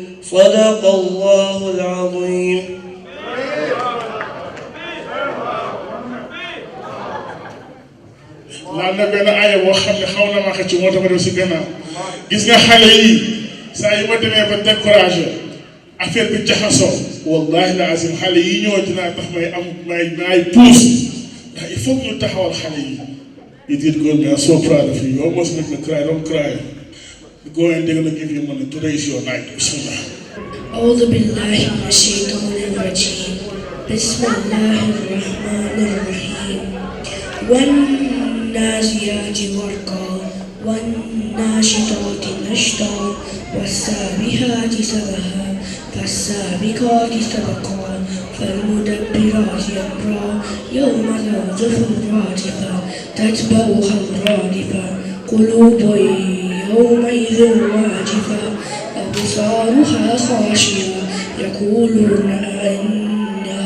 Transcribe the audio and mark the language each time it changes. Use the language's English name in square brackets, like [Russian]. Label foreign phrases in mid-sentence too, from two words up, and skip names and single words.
[Arabic] صدق الله العظيم. [Wolof] laal na benn aaya boo xam ne xaw na ma xëcc moo tax ma dem si gannaaw gis nga xale yi saa yu ma demee ba découragé affaire bi jaxasoo [Arabic] والله العظيم [Wolof] xale yi ñoo dinaa tax may pousse ndax [French] il faut [Wolof] ñu taxawal xale yi. [English] You did good, man. I'm so proud of you. You almost make me cry. Don't cry. Go and they're gonna give you money. Today is your night. Bismillah. [Arabic] أعوذ بالله من الشيطان الرجيم. بسم الله الرحمن الرحيم. والنازعات غرقا والناشطات نشطا والسابحات سبحا فالسابقات سبقا فالمدبرات أمرا يوم ترجف الراجفة تتبعها الرادفة قلوب يومئذ واجفة أبصارها خاشعة يقولون أئنا